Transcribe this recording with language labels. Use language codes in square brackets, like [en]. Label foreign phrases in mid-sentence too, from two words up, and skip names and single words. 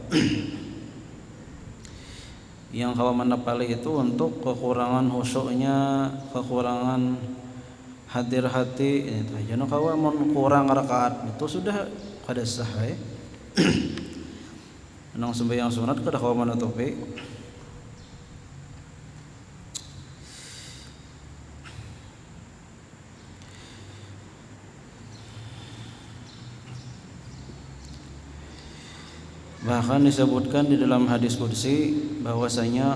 [bjn] Yang kawa menepali itu untuk kekurangan khusyuknya, kekurangan hadir hati itu aja. No kawa mun kurang rakaat itu sudah kada sah ya. Nang sembahyang sunat kada kawa menutupi. [id] Bahkan disebutkan di dalam hadis qudsi bahwasanya